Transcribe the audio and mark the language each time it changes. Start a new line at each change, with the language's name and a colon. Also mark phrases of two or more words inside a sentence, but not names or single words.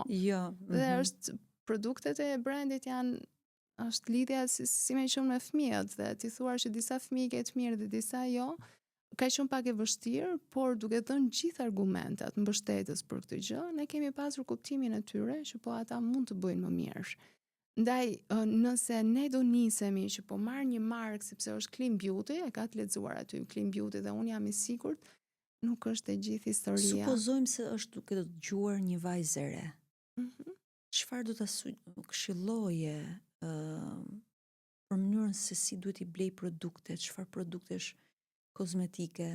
Albanian: Dhe është produktet e brandit është lidhja si me qenë me fëmijët dhe ti thua që disa fëmijë ke të mirë dhe disa jo. Ka qenë pak e vështirë, por duke dhënë gjithë argumentat mbështetës për këtë gjë, ne kemi pasur kuptimin e tyre që po ata mund të bëjnë më mirë. Ndaj, nëse ne do nisemi që po marr një markë sepse është
English: clean beauty,
Albanian: e ka të lexuar aty
English: clean beauty
Albanian: dhe unë jam i sigurt, nuk është e gjithë historia. Supozojmë se është duke të dëgjuar një vajzë e re. Çfarë do ta këshilloje për mënyrën se si duhet i blej produkte, çfarë produktesh kozmetike?